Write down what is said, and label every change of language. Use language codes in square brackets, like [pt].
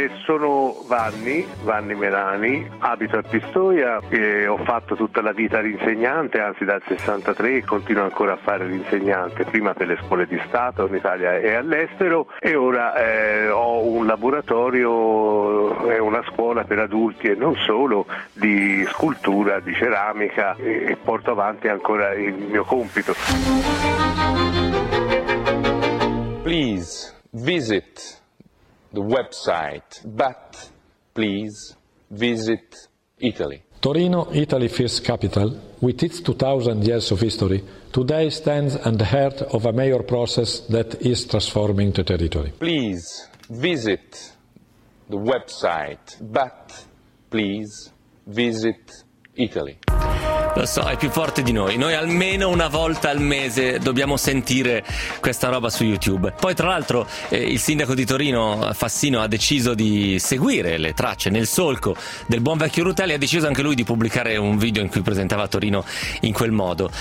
[it] Sono Vanni Merani, abito a Pistoia e ho fatto tutta la vita l'insegnante, anzi dal 63 e continuo ancora a fare l'insegnante, prima per le scuole di Stato in Italia e all'estero, e ora ho un laboratorio e una scuola per adulti e non solo di scultura, di ceramica, e porto avanti ancora il mio compito. [en] Please visit the website, but please visit Italy. Torino, Italy's first capital, with its 2000 years of history, today stands at the heart of a major process that is transforming the territory. Please visit the website, but please visit Italy. [it] Lo so, è più forte di noi. Noi almeno una volta al mese dobbiamo sentire questa roba su YouTube. Poi tra l'altro il sindaco di Torino Fassino ha deciso di seguire le tracce nel solco del buon vecchio Rutelli, ha deciso anche lui di pubblicare un video in cui presentava Torino in quel modo.